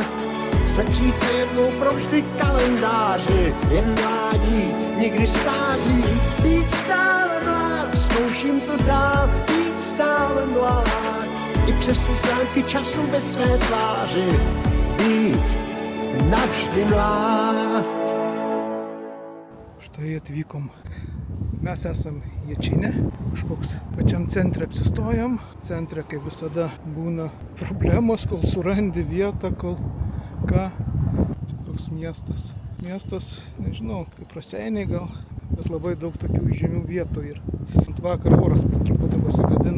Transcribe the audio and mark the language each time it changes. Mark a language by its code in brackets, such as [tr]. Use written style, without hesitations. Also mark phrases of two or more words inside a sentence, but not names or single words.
[cs] Sepřít se jednou provždy kalendáři, jen mládí, nikdy stáří. Víc stále mlád, zkouším to dál, víc stále mlád. I přes stránky času ve své tváři, být navždy mlád. [lt] Štai atvykom. Mes esam Jičine, kažkoks pačiam centre apsistojom. Centre, kaip visada, būna problemos, kol surandi vietą, kol ką. Čia toks miestas. Miestas, nežinau, kaip Raseiniai gal, bet labai daug tokių žymių vietų ir ant vakar oras truputį pasigadino.